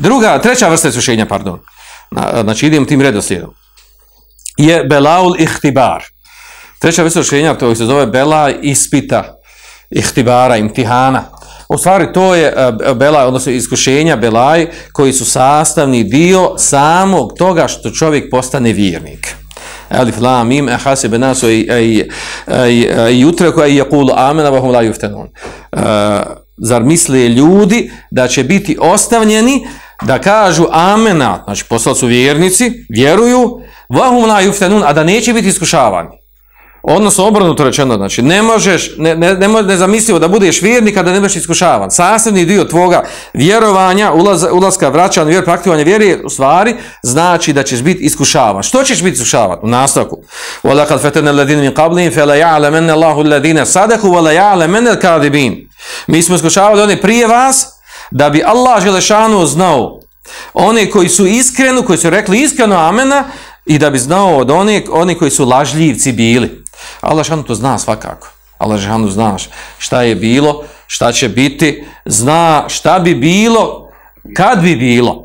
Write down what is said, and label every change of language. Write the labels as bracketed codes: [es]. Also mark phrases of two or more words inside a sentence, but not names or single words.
[bs] Treća vrsta iskušenja, znači idemo tim redoslijedom. [ar] je بلاء الاختبار. [bs] Treća vrsta iskušenja, to se zove bela ispita, ihtibara, imtihana. U stvari to je belaj, odnosno iskušenja, belaj, koji su sastavni dio samog toga što čovjek postane vjernik. [ar] الم أحسب الناس أن يتركوا أن يقولوا آمنا وهم لا يفتنون. [bs] Zar misle ljudi da će biti ostavljeni da kažu amena, znači postali su vjernici, vjeruju, [ar] وهم لا يفتنون, [bs] a da neće biti iskušavani. Odnosno obrnuto rečeno, znači ne možeš, nezamislivo da budeš vjernik a da ne budeš iskušavan. Sastavni dio tvoga vjerovanja, ulaska, vraćanja, vjeru, praktikovanja vjere, u stvari znači da ćeš biti iskušavan. Što ćeš biti iskušavan? U nastavku. [ar] وَلَقَدْ فَتَنَّا الَّذِينَ مِنْ قَبْلِهِمْ فَلَا يَعْلَمَنَّ اللَّهُ الَّذِينَ صَدَقُوا وَلَا يَعْلَمَنَّ الْكَاذِبِينَ. [bs] Mi smo iskušavali one prije vas da bi Allah Želešanu znao one koji su iskreni, koji su rekli iskreno amena i da bi znao od oni koji su lažljivci bili. Allah Želešanu to zna svakako. Allah Želešanu zna šta je bilo, šta će biti, zna šta bi bilo, kad bi bilo.